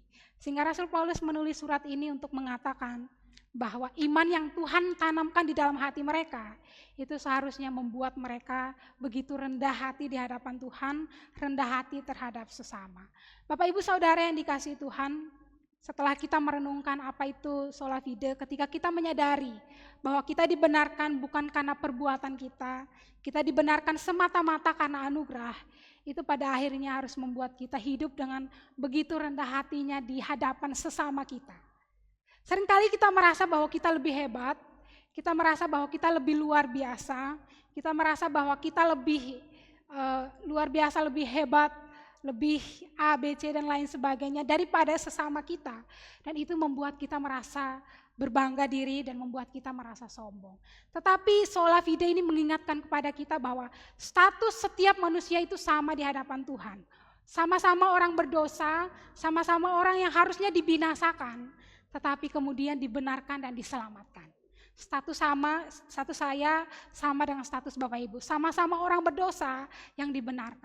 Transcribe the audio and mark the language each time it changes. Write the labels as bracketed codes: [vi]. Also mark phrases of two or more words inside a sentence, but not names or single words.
[id] Sehingga Rasul Paulus menulis surat ini untuk mengatakan bahwa iman yang Tuhan tanamkan di dalam hati mereka, itu seharusnya membuat mereka begitu rendah hati di hadapan Tuhan, rendah hati terhadap sesama. Bapak Ibu Saudara yang dikasihi Tuhan, setelah kita merenungkan apa itu [la] sola fide, [id] ketika kita menyadari bahwa kita dibenarkan bukan karena perbuatan kita dibenarkan semata-mata karena anugerah, itu pada akhirnya harus membuat kita hidup dengan begitu rendah hatinya di hadapan sesama kita. Seringkali kita merasa bahwa kita lebih hebat, kita merasa bahwa kita lebih luar biasa, kita merasa bahwa kita lebih luar biasa, lebih hebat, lebih A, B, C dan lain sebagainya daripada sesama kita. Dan itu membuat kita merasa berbangga diri dan membuat kita merasa sombong. Tetapi [la] sola fide [id] ini mengingatkan kepada kita bahwa status setiap manusia itu sama di hadapan Tuhan. Sama-sama orang berdosa, sama-sama orang yang harusnya dibinasakan, tetapi kemudian dibenarkan dan diselamatkan. Status saya sama dengan status Bapak Ibu, sama-sama orang berdosa yang dibenarkan.